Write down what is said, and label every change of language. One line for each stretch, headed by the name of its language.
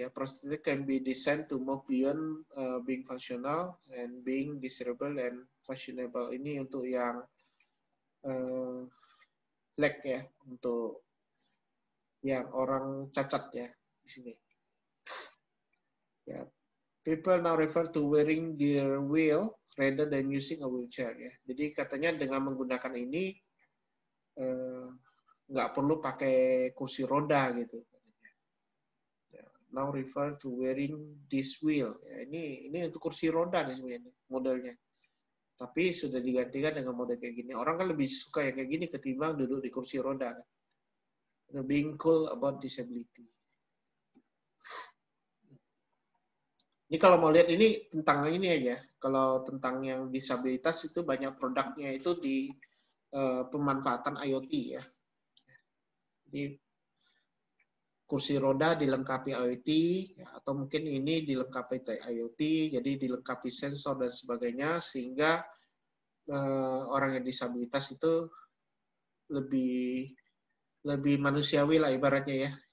English: Ya, prosthetic can be designed to move beyond being functional and being desirable and fashionable.
Indonesian: Ini untuk yang leg, ya, untuk yang orang cacat, ya, di sini.
English: Ya, people now refer to wearing their wheel rather than using a wheelchair.
Indonesian: Ya, jadi katanya dengan menggunakan ini nggak perlu pakai kursi roda gitu. Ya,
English: now refer to wearing this wheel.
Indonesian: Ya, ini untuk kursi roda nih sebenarnya modelnya. Tapi sudah digantikan dengan model kayak gini. Orang kan lebih suka yang kayak gini ketimbang duduk di kursi roda.
English: Being cool about disability.
Indonesian: Ini kalau mau lihat ini tentang ini aja. Kalau tentang yang disabilitas itu banyak produknya itu di pemanfaatan IoT ya. Jadi kursi roda dilengkapi IoT, ya, atau mungkin ini dilengkapi IoT, jadi dilengkapi sensor dan sebagainya, sehingga orang yang disabilitas itu lebih manusiawi lah ibaratnya ya.